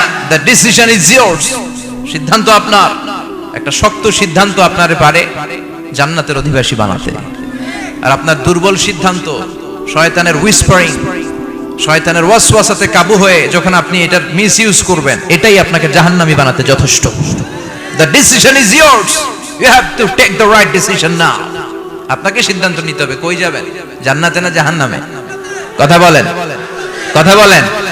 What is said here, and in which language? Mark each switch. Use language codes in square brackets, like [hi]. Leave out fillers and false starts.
[en] The decision is yours. [bn] সিদ্ধান্ত আপনার। একটা শক্ত সিদ্ধান্ত আপনারে পারে জান্নাতের অধিবাসী বানাতে। আর আপনার দুর্বল সিদ্ধান্ত, শয়তানের হুইসপারিং, শয়তানের ওয়াসওয়াসাতে কাবু হয়ে যখন আপনি এটার মিসইউজ করবেন, এটাই আপনাকে জাহান্নামী বানাতে যথেষ্ট। [en] The decision is yours. You have to take the right decision now. [bn] আপনাকে সিদ্ধান্ত নিতে হবে কই যাবেন, জান্নাতে না জাহান্নামে? কথা বলেন, কথা বলেন।